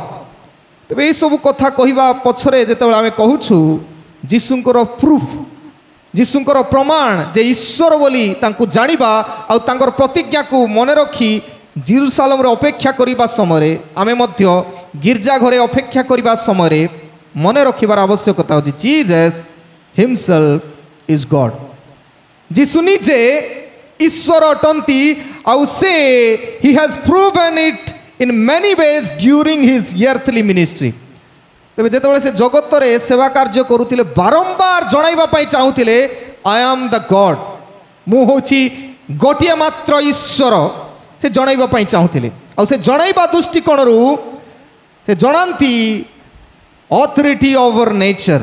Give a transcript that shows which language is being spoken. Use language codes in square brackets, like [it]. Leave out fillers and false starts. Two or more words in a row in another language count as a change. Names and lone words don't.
[or] ତେବେ ଏଇସବୁ କଥା କହିବା ପଛରେ ଯେତେବେଳେ ଆମେ କହୁଛୁ ଯୀଶୁଙ୍କର ପ୍ରୁଫ୍, ଯୀଶୁଙ୍କର ପ୍ରମାଣ ଯେ ଈଶ୍ୱର ବୋଲି ତାଙ୍କୁ ଜାଣିବା ଆଉ ତାଙ୍କର ପ୍ରତିଜ୍ଞାକୁ ମନେ ରଖି ଜେରୁସାଲେମରେ ଅପେକ୍ଷା କରିବା ସମୟରେ ଆମେ ମଧ୍ୟ ଗିର୍ଜା ଘରେ ଅପେକ୍ଷା କରିବା ସମୟରେ ମନେ ରଖିବାର ଆବଶ୍ୟକତା ଅଛି [en] Jesus himself is God. [or] ଯୀଶୁ ନିଜେ ଈଶ୍ୱର ଅଟନ୍ତି ଆଉ ସେ [en] he has proven it in many ways during his earthly ministry। [or] ତେବେ ଯେତେବେଳେ ସେ ଜଗତରେ ସେବା କାର୍ଯ୍ୟ କରୁଥିଲେ ବାରମ୍ବାର ଜଣାଇବା ପାଇଁ ଚାହୁଁଥିଲେ [en] I am the God, [or] ମୁଁ ହେଉଛି ଗୋଟିଏ ମାତ୍ର ଈଶ୍ୱର, ସେ ଜଣାଇବା ପାଇଁ ଚାହୁଁଥିଲେ। ଆଉ ସେ ଜଣାଇବା ଦୃଷ୍ଟିକୋଣରୁ ସେ ଜଣାନ୍ତି [en] authority over nature.